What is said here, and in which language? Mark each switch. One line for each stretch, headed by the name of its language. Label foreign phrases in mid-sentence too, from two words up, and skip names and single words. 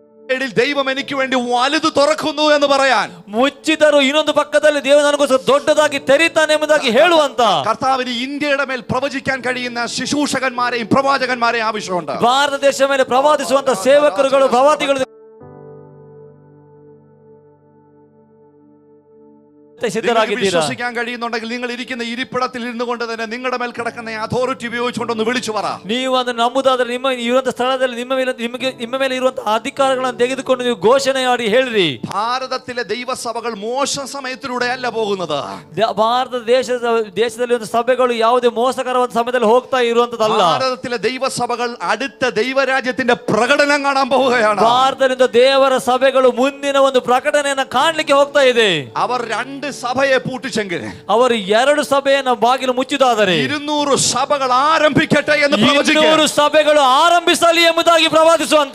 Malayalam: ദൈവം എനിക്ക് വേണ്ടി വലുത് തുറക്കുന്നു എന്ന് പറയാൻ,
Kannada: ಮುಚ್ಚಿದರೂ ಇನ್ನೊಂದು ಪಕ್ಕದಲ್ಲಿ ದೇವರು ನನಗೋಸ್ಕರ ದೊಡ್ಡದಾಗಿ ತೆರೀತಾನೆ ಎಂಬುದಾಗಿ ಹೇಳುವಂತ
Malayalam: കർത്താവിന് ഇന്ത്യയുടെ മേൽ പ്രവചിക്കാൻ കഴിയുന്ന ശുശ്രൂഷകന്മാരെയും പ്രവാചകന്മാരെയും ആവശ്യമുണ്ട്.
Kannada: ಭಾರತ ದೇಶ ಮೇಲೆ ಪ್ರವಾದಿಸುವಂತ ಸೇವಕರುಗಳು ಪ್ರವಾದಿಗಳು ಸಿದ್ಧರಾಗಿದ್ದೀರಾ?
Malayalam: വിശ്വസിക്കാൻ കഴിയുന്നുണ്ടെങ്കിൽ നിങ്ങൾ ഇരിക്കുന്ന ഇരിപ്പിടത്തിൽ ഇരുന്നു കൊണ്ട് തന്നെ നിങ്ങളുടെ മേൽ കിടക്കുന്ന അതോറിറ്റി ഉപയോഗിച്ചുകൊണ്ടൊന്ന് വിളിച്ചു പറ.
Kannada: ನೀವು ಅದನ್ನು ನಂಬುದಾದ್ರೆ ನಿಮ್ಮ ಇರುವಂತ ಸ್ಥಳದಲ್ಲಿ ನಿಮ್ಮ ಮೇಲೆ ಇರುವಂತಹ ಅಧಿಕಾರಗಳನ್ನು ತೆಗೆದುಕೊಂಡು ನೀವು ಘೋಷಣೆ ಮಾಡಿ ಹೇಳ್ರಿ.
Malayalam: ഭാരതത്തിലെ ദൈവസഭകൾ മോശം സമയത്തിലൂടെ അല്ല പോകുന്നത്.
Kannada: ಭಾರತ ದೇಶದಲ್ಲಿ ಒಂದು ಸಭೆಗಳು ಯಾವುದೇ ಮೋಸಕರವಾದ ಸಮಯದಲ್ಲಿ ಹೋಗ್ತಾ ಇರುವಂತದಲ್ಲ.
Malayalam: ഭാരതത്തിലെ ദൈവസഭകൾ അടുത്ത ദൈവരാജ്യത്തിന്റെ പ്രകടനം കാണാൻ പോവുകയാണ്.
Kannada: ಭಾರತದಿಂದ ದೇವರ ಸಭೆಗಳು ಮುಂದಿನ ಒಂದು ಪ್ರಕಟಣೆಯನ್ನು ಕಾಣಲಿಕ್ಕೆ ಹೋಗ್ತಾ ಇದೆ.
Malayalam: അവർ രണ്ട് സഭയെ പൂട്ടിച്ചെങ്കിൽ,
Kannada: ಅವರು 2 ಸಭೆಯನ್ನು ಬಾಗಿಲು ಮುಚ್ಚಿದಾದರೆ
Malayalam: 200 ಸಭകൾ ആരംഭിക്കട്ടെ എന്ന് പ്രവചിക്കുക.
Kannada: 200 ಸಭೆಗಳು ಆರಂಭಿಸಲಿ ಎಂಬುದಾಗಿ ಪ್ರವಾದಿಸುವಂತ,